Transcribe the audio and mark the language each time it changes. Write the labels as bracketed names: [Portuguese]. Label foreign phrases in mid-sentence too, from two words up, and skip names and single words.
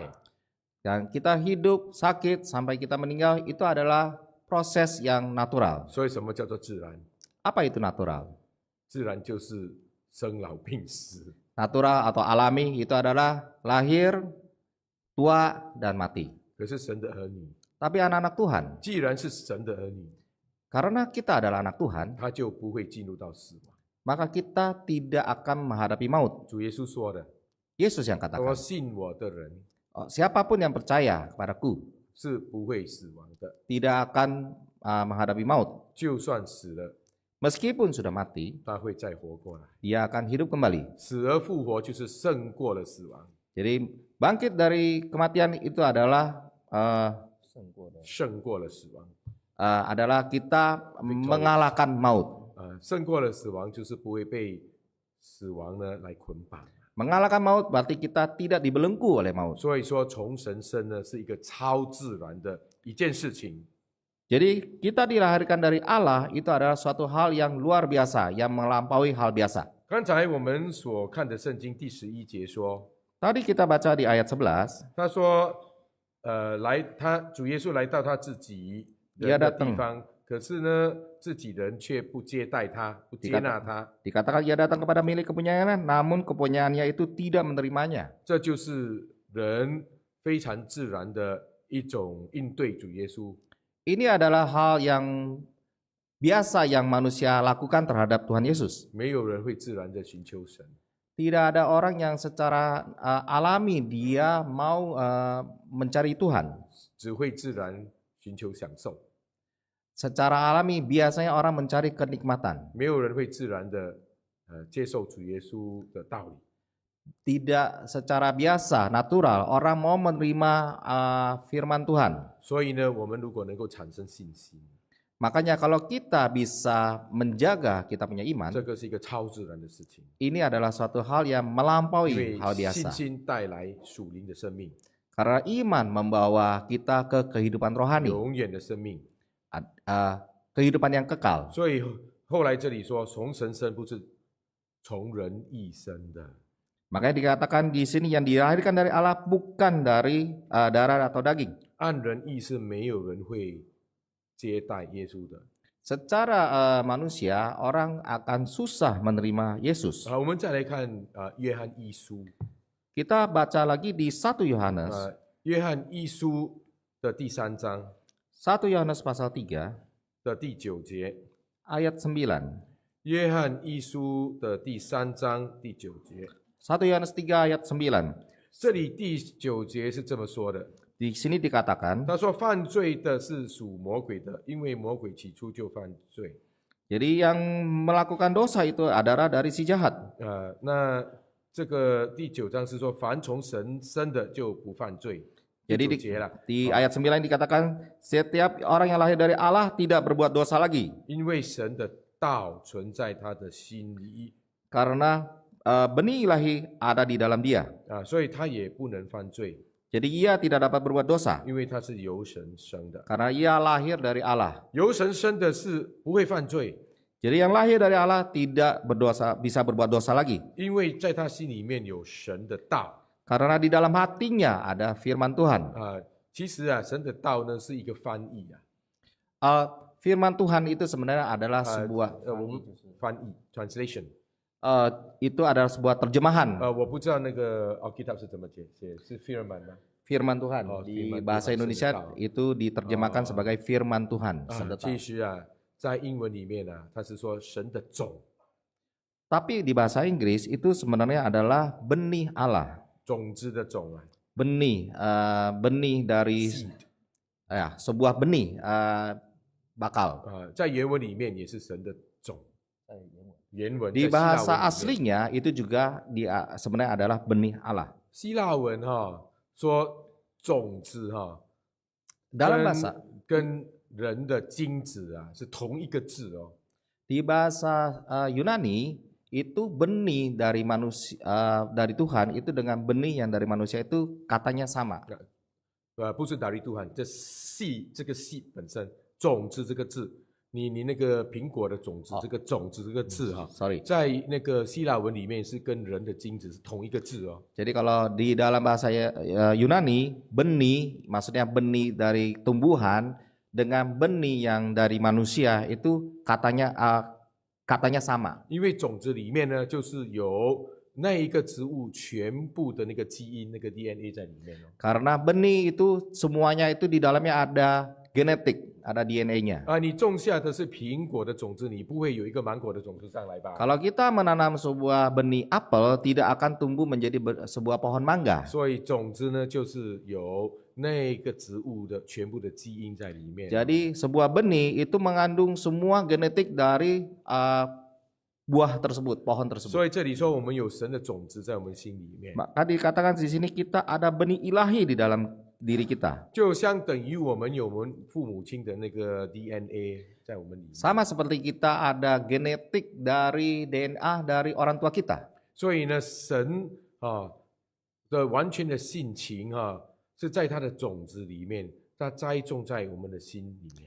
[Indonesian] Dan kita hidup, sakit, sampai kita meninggal itu adalah proses yang natural. [Chinese] 所以什么叫做自然？ [Indonesian] Apa itu natural? [Chinese] 自然就是生老病死。 [Indonesian] Natural atau alami itu adalah lahir, tua, dan mati. [Chinese] 可是神的儿女， [Indonesian] Tapi anak-anak Tuhan, [Chinese] 既然是神的儿女， [Indonesian] karena kita adalah anak Tuhan, [Chinese] 他就不会进入到死亡。 [Indonesian] maka kita tidak akan menghadapi maut. [Chinese] 主耶稣说的 [Indonesian] Yesus yang [Chinese] 说 [Indonesian] katakan, [Chinese] 信我的人 [Indonesian] siapapun yang percaya kepadaku [Chinese] 是不会死亡的， [Indonesian] tidak akan menghadapi maut. [Chinese] 就算死了， [Indonesian] Meskipun sudah mati, [Chinese] 他会再活过来。 [Indonesian] dia akan hidup kembali. [Chinese] 死而复活就是胜过了死亡， [Indonesian] Jadi bangkit dari kematian itu adalah [Chinese] 胜过了死亡。 [Indonesian] adalah kita mengalahkan maut. [Chinese] 胜过了死亡就是不会被死亡呢来捆绑。 [Indonesian] Mengalahkan maut berarti kita tidak dibelenggu oleh maut. [Chinese] 所以说，从神生呢是一个超自然的一件事情。 [Indonesian] Jadi kita dilahirkan dari Allah itu adalah suatu hal yang luar biasa, yang melampaui hal biasa. [Chinese] 刚才我们所看的圣经第11节说， [Indonesian] Tadi kita baca di ayat 11, [Chinese] 他说，主耶稣来到他自己人的地方，可是呢，自己人却不接待他，不接纳他。 [Indonesian] dikatakan ia datang kepada milik kepunyaannya, namun kepunyaannya itu tidak menerimanya. [Chinese] 这就是人非常自然的一种应对主耶稣。 [Indonesian] Ini adalah hal yang biasa yang manusia lakukan terhadap Tuhan Yesus. [Chinese] 没有人会自然的寻求神， [Indonesian] Tidak ada orang yang secara alami dia mau mencari Tuhan. [Chinese] 只会自然寻求享受。 [Indonesian] Secara alami biasanya orang mencari kenikmatan. [Chinese] 没有人会自然的接受主耶稣的道理。 [Indonesian] Tidak secara biasa, natural, orang mau menerima firman Tuhan. [Chinese] 所以呢，我们如果能够产生信心， [Indonesian] Makanya kalau kita bisa menjaga kita punya iman, [Chinese] 这个是一个超自然的事情， [Indonesian] ini adalah suatu hal yang [Chinese] 因 [Indonesian] melampaui [Chinese] 为 [Indonesian] hal [Chinese] 信 [Indonesian] biasa. [Chinese] 心带来属灵的生命， [Indonesian] Karena iman membawa kita ke kehidupan rohani, [Chinese] 永远的生命。 [Indonesian] kehidupan yang kekal. [Chinese] 所以后来这里说，从神生不是从人意生的。 [Indonesian] Makanya dikatakan di sini yang dilahirkan dari Allah bukan dari darah atau daging. [Chinese] 按人意是没有人会接待耶稣的。 [Indonesian] Secara manusia orang akan susah menerima Yesus. [Chinese] 我们再来看约翰一书， [Indonesian] Kita baca lagi di 1 Yohanes. [Chinese] 约翰一书的第3章 [Indonesian] 1 Yohanes pasal 3 [Chinese] 的第9节。 [Indonesian] ayat 9. [Chinese] 约翰一书的第3章第9节， [Indonesian] 1 Yohanes 3 ayat 9. [Chinese] 这里第9节是这么说的。 [Indonesian] Di sini dikatakan, [Chinese] 他说：“犯罪的是属魔鬼的，因为魔鬼起初就犯罪。 [Indonesian] jadi yang melakukan dosa itu adalah dari si jahat. [Chinese] 那这个第9章是说，凡从神生的就不犯罪。 [Indonesian] Jadi [Chinese] 第9节了， [Indonesian] di ayat 9 dikatakan, setiap orang yang lahir dari Allah tidak berbuat dosa lagi. [Chinese] 因为神的道存在他的心里 [Indonesian] Karena benih ilahi ada di dalam dia. [Chinese] 所以他也不能犯罪， [Indonesian] Jadi ia tidak dapat berbuat dosa. [Chinese] 因为他是由神生的。 [Indonesian] Karena ia lahir dari Allah. [Chinese] 由神生的是不会犯罪， [Indonesian] Jadi yang lahir dari Allah tidak bisa berbuat dosa lagi. [Chinese] 因为在他心里面有神的道 [Indonesian] Karena di dalam hatinya ada firman Tuhan. 啊。 [Chinese] 其实啊，神的道呢是一个翻译啊， [Indonesian] Firman Tuhan itu sebenarnya adalah sebuah [Chinese] 我们翻译 translation。 [Indonesian] itu adalah sebuah terjemahan [Chinese] 我不知道那个Alkitab 是怎么写，是 firman 吗？ [Indonesian] firman Tuhan. Oh, Di firman bahasa Tuhan, Indonesia sedekah. itu diterjemahkan sebagai firman Tuhan. [Chinese] 其实啊，在英文里面啊，它是说神的种， [Indonesian] Tapi di bahasa Inggris itu sebenarnya adalah benih Allah. [Chinese] 种子的种啊 [Indonesian] Benih, benih dari ，seed sebuah benih bakal. [Chinese] 在原文里面也是神的种。原文 [Indonesian] Di [Chinese] 在希腊文 [Indonesian] bahasa [Chinese] 里面 [Indonesian] aslinya itu juga sebenarnya adalah benih Allah. [Chinese] 希腊文哈说种子哈， [Indonesian] Dalam bahasa [Chinese] 跟人的精子啊是同一个字哦。 [Indonesian] di bahasa Yunani itu benih dari manusia dari Tuhan itu dengan benih yang dari manusia itu katanya sama. [Chinese] 不是打理杜汉，这系这个系本身种子这个字，你那个苹果的种子，这个种子这个字哈， Sorry. 在那个希腊文里面是跟人的精子是同一个字哦。 [Indonesian] Jadi kalau di dalam bahasa Yunani benih maksudnya benih dari tumbuhan dengan benih yang dari manusia itu katanya sama. [Chinese] 因为种子里面呢，就是有那一个植物全部的那个基因、那个 DNA 在里面哦。 [Indonesian] Karena benih itu semuanya itu di dalamnya ada genetik, ada DNA-nya. [Chinese] 你种下的是苹果的种子，你不会有一个芒果的种子上来吧？ [Indonesian] Kalau kita menanam sebuah benih apel tidak akan tumbuh menjadi sebuah pohon mangga. [Chinese] 所以种子呢，就是有那个植物的全部的基因在里面。 [Indonesian] Jadi sebuah benih itu mengandung semua genetik dari buah tersebut, pohon tersebut. [Chinese] 所以这里说我们有神的种子在我们心里面， [Indonesian] Maka dikatakan di sini kita ada benih ilahi di dalam diri kita. [Chinese] 就相等于我们有我们父母亲的那个 DNA 在我们里面。 [Indonesian] Sama seperti kita ada genetik dari DNA dari orang tua kita. [Chinese] 所以呢，神的完全的性情是在他的种子里面，他栽种在我们的心里面。